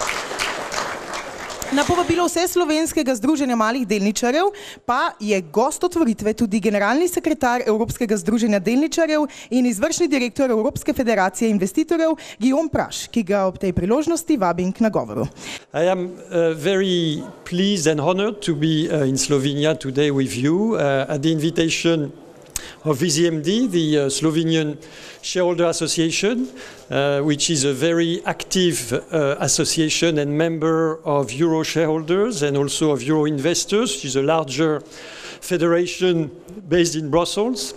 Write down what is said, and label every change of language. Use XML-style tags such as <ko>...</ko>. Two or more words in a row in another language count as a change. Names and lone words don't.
<sl>Na povabilo Vseslovenskega združenja malih delničarjev pa je gost otvoritve tudi generalni sekretar Evropskega združenja delničarjev in izvršni direktor Evropske federacije investitorjev Guillaume Praš, ki ga ob tej priložnosti vabim k nagovoru.</sl> <en>I am very pleased and honored to be in Slovenia today with you at the invitation of VZMD, the Slovenian Shareholder Association, which is a very active association and member of Euro shareholders and also of Euro investors, which is a larger federation based in Brussels.</en>